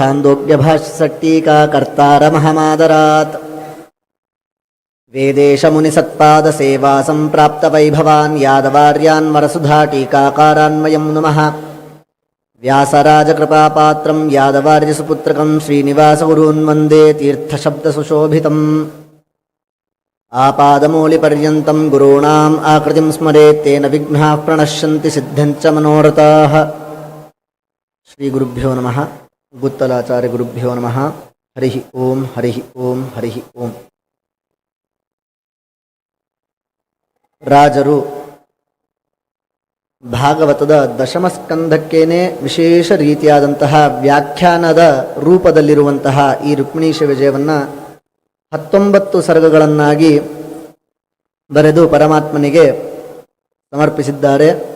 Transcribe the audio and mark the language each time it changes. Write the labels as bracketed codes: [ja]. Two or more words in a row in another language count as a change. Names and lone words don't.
[sa] ಛಾಂದೋಗ್ಯಭಾಷ್ಯಸಟ್ಟೀಕಾಕರ್ತಾರಮಹಮಾದರಾತ್ ವೇದೇಶಮುನಿಸತ್ಪಾದಸೇವಾ ಸಂಪ್ರಾಪ್ತವೈಭವಾನ್ ಯಾದವಾರ್ಯಾನ್ ವರಸುಧಾಟೀಕಾಕಾರಾನ್ವಯಂ ನಮಃ ವ್ಯಾಸರಾಜಕೃಪಾಪಾತ್ರಂ ಯಾದವಾರ್ಯಸುಪುತ್ರಕಂ ಶ್ರೀನಿವಾಸಗುರೂನ್ ವಂದೇ ತೀರ್ಥಶಬ್ದಸುಶೋಭಿತಂ ಆಪಾದಮೂಲಿಪರ್ಯಂతం ಗುರುಣಾಂ ಆಕೃತಿಂ ಸ್ಮರೇತ್ ತೇನ ವಿಘ್ನಾಃ ಪ್ರಣಶ್ಯಂತಿ ಸಿದ್ಧಂಚ ಮನೋರಥಾಃ. ಶ್ರೀ ಗುರುಭ್ಯೋ ನಮಃ. ಗುತ್ತಲಾಚಾರ್ಯ ಗುರುಭ್ಯೋ ನಮಃ. ಹರಿ ಓಂ ಹರಿ ಓಂ ಹರಿ ಓಂ. [kn] ರಾಜರು ಭಾಗವತದ ದಶಮಸ್ಕಂಧಕ್ಕೇನೆ ವಿಶೇಷ ರೀತಿಯಾದಂತಹ ವ್ಯಾಖ್ಯಾನದ ರೂಪದಲ್ಲಿರುವಂತಹ ಈ ರುಕ್ಮಿಣೀಶ ವಿಜಯವನ್ನು 19 ಸರ್ಗಗಳನ್ನಾಗಿ ಬರೆದು ಪರಮಾತ್ಮನಿಗೆ ಸಮರ್ಪಿಸಿದ್ದಾರೆ.